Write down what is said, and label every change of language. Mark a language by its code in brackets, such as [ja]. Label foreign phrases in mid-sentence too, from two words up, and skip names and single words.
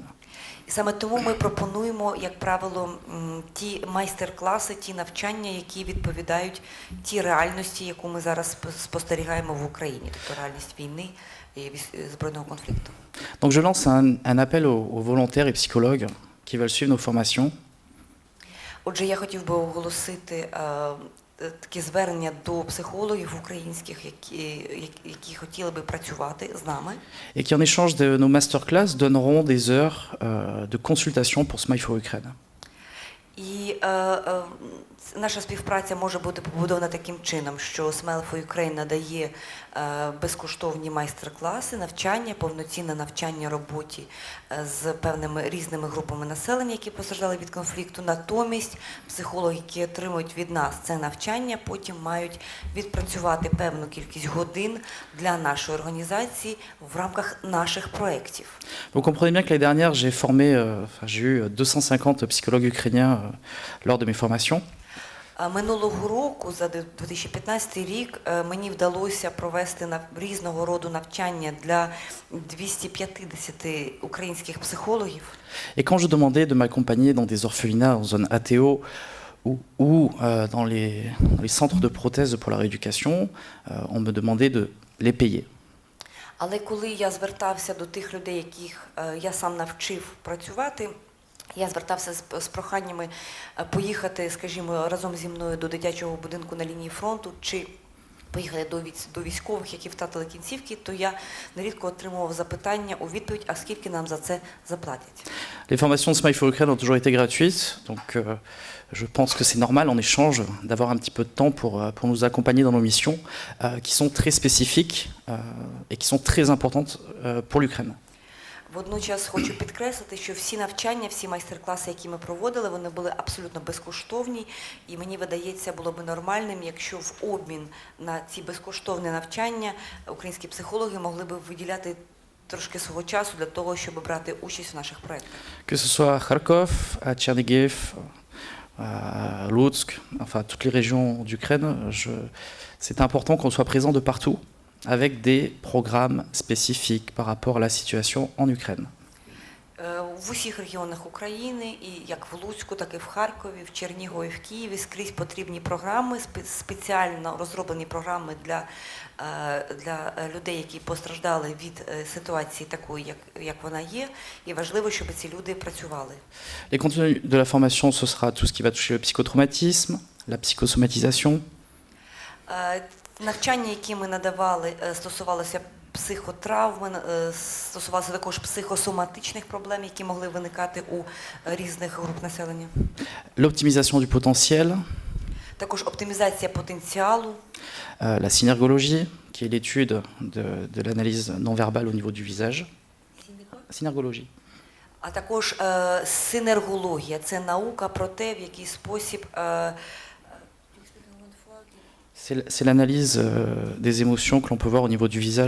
[uk] І саме тому ми пропонуємо, як правило, ті майстер-класи, ті навчання, які відповідають тій реальності, яку ми зараз спостерігаємо в Україні, тобто реальність війни і збройного конфлікту. [fr] Donc je lance un appel aux volontaires et psychologues qui veulent suivre nos formations. [uk] Отже, я хотів би оголосити таке звернення до психологів українських, які хотіли би працювати з нами. [fr] Et qui en échange de nos masterclass donneront des heures de consultation pour Smile for Ukraine. [uk] І наша співпраця може бути побудована таким чином, що Smile for Ukraine надає безкоштовні майстер-класи, навчання, повноцінне навчання роботі з певними різними групами населення, які постраждали від конфлікту. Натомість психологи, які отримують від нас це навчання, потім мають відпрацювати певну кількість годин для нашої організації в рамках наших проєктів. [fr] Vous comprenez bien que l'année dernière, j'ai eu 250 psychologues ukrainiens lors de mes formations. [uk] Минулого року, за 2015 рік, мені вдалося провести різного роду навчання для 250 українських психологів. [fr] Et quand je demandais de m'accompagner dans des orphelinats en zone ATO ou dans les centres de prothèse pour la rééducation, on me demandait de les payer. [uk] Але коли я звертався до тих людей, яких я сам навчив працювати, я звертався з проханнями поїхати, скажімо, разом зі мною до дитячого будинку на лінії фронту, чи поїхати до військових, які втратили кінцівки, то я нерідко отримував запитання у відповідь, а скільки нам за це заплатять. [fr] Les formations de Smile for Ukraine ont toujours été gratuites, donc je pense que c'est normal en échange d'avoir un petit peu de temps pour nous accompagner dans nos missions qui sont très spécifiques et qui sont très importantes pour l'Ukraine. [uk] Водночас хочу підкреслити, що всі навчання, всі майстер-класи, які ми проводили, вони були абсолютно безкоштовні, і мені видається, було б нормальним, якщо в обмін на ці безкоштовні навчання українські психологи могли б виділяти трошки свого часу для того, щоб брати участь в наших проєктах. [fr] Que ce soit à Kharkov, à Tchernigiv, à Lutsk, enfin toutes les régions d'Ukraine, c'est important qu'on soit présent de partout avec des programmes spécifiques par rapport à la situation en Ukraine. [uk] В усіх регіонах України, і як в Луцьку, так і в Харкові, в Чернігові, в Києві скрізь потрібні програми, спеціально розроблені програми для людей, які постраждали від ситуації такої, як вона є, і важливо, щоб ці люди працювали. [fr] Les contenus de la formation, ce sera tout ce qui va toucher le psychotraumatisme, la psychosomatisation, [uk] Навчання, які ми надавали, стосувалося психотравми, стосувалося також психосоматичних проблем, які могли виникати у різних груп населення. [fr] l'optimisation du potentiel, [uk] Також оптимізація потенціалу, [fr] la synergologie, qui est l'étude de l'analyse non verbale au niveau du visage. Synergologie. [uk] а також синергологія. Це наука про те, в який спосіб [fr] C'est l'analyse des émotions que l'on peut voir au niveau du visage.